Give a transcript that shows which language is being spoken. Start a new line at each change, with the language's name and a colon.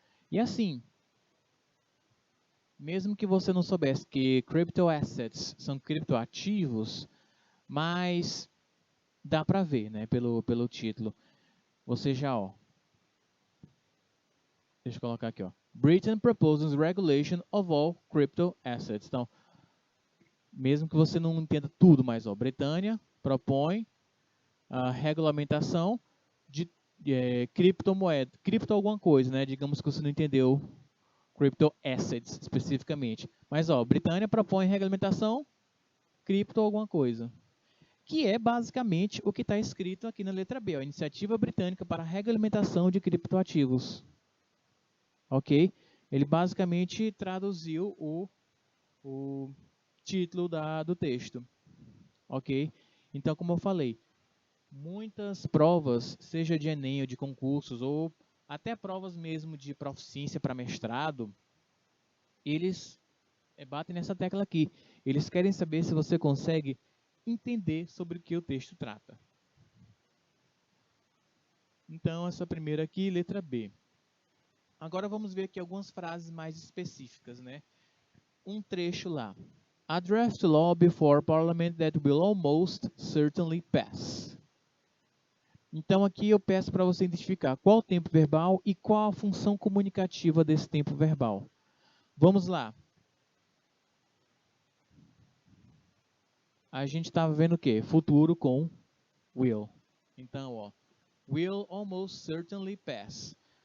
Portuguese: E assim, mesmo que você não soubesse que crypto assets são criptoativos, mas dá para ver, né, pelo título. Você já, ó, deixa eu colocar aqui, ó.
English: Britain proposes regulation of all crypto assets.
Portuguese: Então, mesmo que você não entenda tudo, mas ó, Britânia propõe a regulamentação de criptomoeda, cripto alguma coisa, né? Digamos que você não entendeu crypto assets especificamente. Mas ó, Britânia propõe regulamentação cripto alguma coisa, que é basicamente o que está escrito aqui na letra B, a Iniciativa Britânica para a Regulamentação de Criptoativos. Ok? Ele basicamente traduziu o título do texto. Ok? Então, como eu falei, muitas provas, seja de Enem ou de concursos, ou até provas mesmo de proficiência para mestrado, eles batem nessa tecla aqui. Eles querem saber se você consegue entender sobre o que o texto trata. Então, essa primeira aqui, letra B. Agora vamos ver aqui algumas frases mais específicas, né? Um trecho lá.
English: A draft law before Parliament that will almost certainly pass.
Portuguese: Então aqui eu peço para você identificar qual o tempo verbal e qual a função comunicativa desse tempo verbal. Vamos lá. A gente estava vendo o quê? Futuro com will.
English: Então, ó, will almost certainly pass.